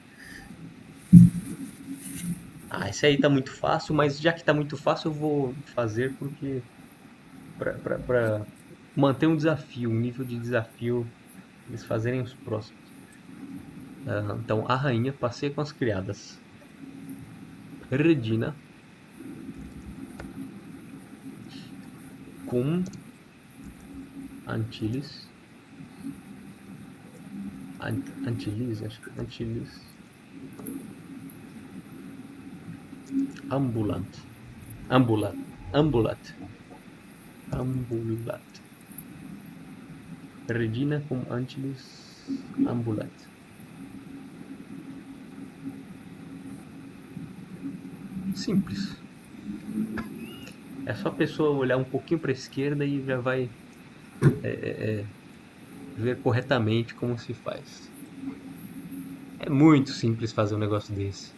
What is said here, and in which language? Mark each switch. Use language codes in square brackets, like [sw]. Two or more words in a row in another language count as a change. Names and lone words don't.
[pt] Ah, esse aí tá muito fácil, mas já que tá muito fácil, eu vou fazer porque pra manter um desafio, um nível de desafio, eles fazerem os próximos. Então, a rainha passeia com as criadas. [la] Regina cum Antilles. Antilles, [pt] acho que é Antilles. [la] Ambulant. Ambulat. Ambulat. Ambulat. Regina cum Antilles ambulat. [pt] Simples. É só a pessoa olhar um pouquinho para a esquerda e já vai ver corretamente como se faz. É muito simples fazer um negócio desse.